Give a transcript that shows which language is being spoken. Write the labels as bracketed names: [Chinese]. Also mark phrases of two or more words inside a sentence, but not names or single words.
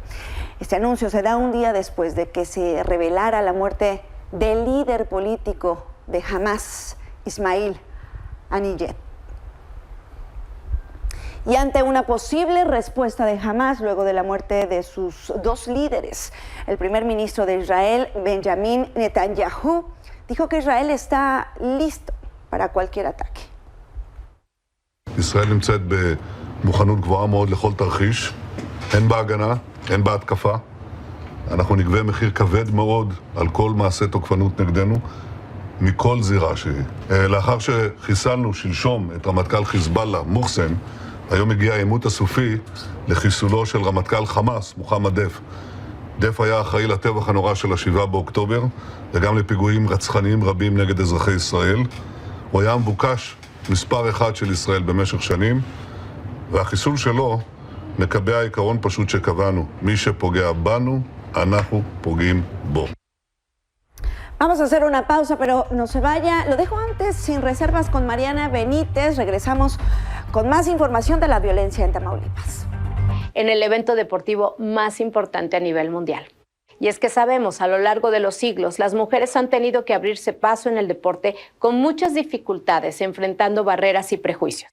[Spanish] Este anuncio se da un día después de que se revelara la muerte del líder político de Hamas, Ismail Haniyeh. Y ante una posible respuesta de Hamas luego de la muerte de sus dos líderes, el primer ministro de Israel, Benjamin Netanyahu, dijo que Israel está listo para cualquier ataque. [Hebrew] ישראל נמצאת במוכנות גבוהה מאוד לכל תרחיש, הן בהגנה, הן בהתקפה. אנחנו נגבה מחיר כבד מאוד על כל מעשה תוקפנות נגדנו, מכל זירה שהיא. לאחר שחיסלנו שלשום את רמטכ"ל חיזבאללה, מוחסן, היום הגיע העימות הסופי לחיסולו של רמטכ"ל חמאס, מוחמד דף. דף היה אחראי לטבח הנורא של ה-7 באוקטובר, וגם לפיגועים רצחניים רבים נגד אזרחי ישראל. הוא היה מבוקש מספר אחד של ישראל במשך שנים, והחיסול שלו מקבע עיקרון פשוט שקבענו. מי שפוגע בנו, אנחנו פוגעים בו. [Spanish] Vamos a hacer una pausa, pero no se vaya. Lo dejo antes sin reservas con Mariana Benítez. Regresamos con más información de la violencia en Tamaulipas. En el evento deportivo más importante a nivel mundial. Y es que sabemos, a lo largo de los siglos, las mujeres han tenido que abrirse paso en el deporte con muchas dificultades, enfrentando barreras y prejuicios.